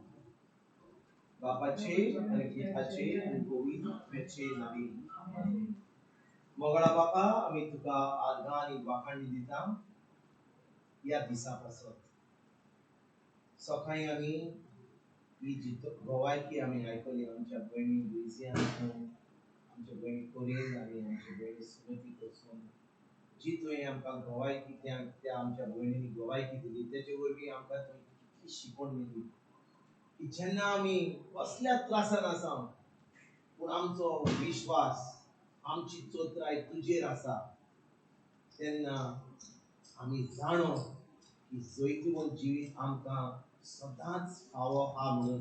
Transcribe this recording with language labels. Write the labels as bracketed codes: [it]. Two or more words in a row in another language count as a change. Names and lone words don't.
[kok] बापाचे आणि पुताचे आणि पवित्र आत्म्याचे नावे. मोगळा बापा, आम्ही तुका आर्गां आणि वाखाणणी दिता या दिसापासून. सकाळी आम्ही ही जितो गोवायकी आम्ही ऐकली आमच्या बहिणी लुइसियान, आमच्या बहिणी कोरियन आणि आमच्या बहिणी सुमती कडसून जी तुवें आमकां गोवायकी त्या आमच्या भयणींनी गोवायकी दिली तेचे वरवीं आमकां तुवें कितली शिकवण दिली की जेन्ना आमी कसल्या त्रासान आसा पूण आमचो विश्वास आमची चोत्राय तुजेर आसा तेन्ना आमी जाणो की जैतवंत जिवीत आमकां सदांच फावो हा म्हणून.